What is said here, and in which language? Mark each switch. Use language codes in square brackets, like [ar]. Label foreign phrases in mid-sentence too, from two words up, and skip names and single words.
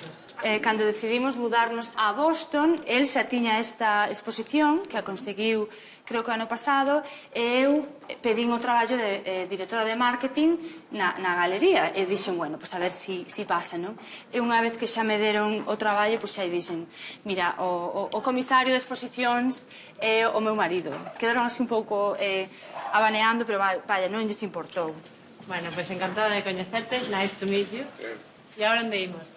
[gl] Cando decidimos mudarnos a Boston, el xa tiña esta exposición que a conseguiu, creo que o ano pasado, e eu pedín o traballo de directora de marketing na galería e dixen, [es] bueno, pues a ver si pasa, [gl] non? E unha vez que xa me deron o traballo, pues xa dixen, mira, o comisario de exposicións é o meu marido. Quedaron así un pouco abaneando, pero vaya, non lles importou. [es] Bueno, pues [gl] encantada de coñecerte. [en] Nice to meet you. [gl] E agora onde imos?